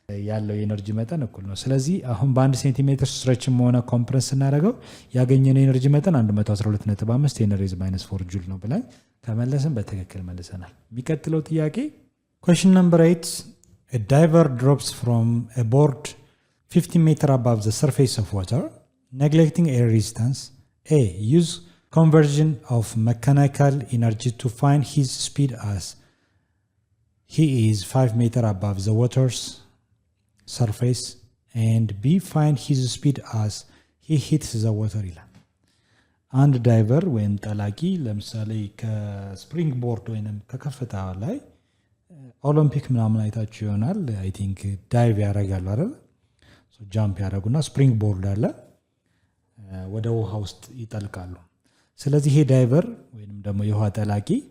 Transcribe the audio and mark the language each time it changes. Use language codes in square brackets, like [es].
[am] ያለው የኢነርጂ መጠን እኩል ነው። ስለዚህ አሁን በ1 ሴንቲሜትር ስትሬችም ሆነ ኮምፕረስ እናደርገው ያገኘነው የኢነርጂ መጠን 112.5 10 raised -4 ጁል ነው ብለን ከመለስን በትክክል መልሰናል። የሚቀጥለው ጥያቄ [en] question number 8 a diver drops from a board 50 meters above the surface of water neglecting air resistance. A. Use conversion of mechanical energy to find his speed as he is 5 meters above the water's surface and B. Find his speed as he hits the water [am] ይላል። አንድ ዳይቨር ወይም ጠላቂ ለምሳሌ ከስፕሪንግ ቦርድ ወይም ከከፍታ ላይ ኦሎምፒክ ምናምን አይታችሁ ይሆናል። አይ ቲንክ ዳይቭ ያደርጋሉ አይደል? ሶ ጃምፕ ያደርጉና ስፕሪንግ ቦርድ አለ ወደ ውሃ ውስጥ ይጠልቃሉ። ስለዚህ ይሄ ዳይቨር ወይንም ደግሞ የውሃ ጠላቂ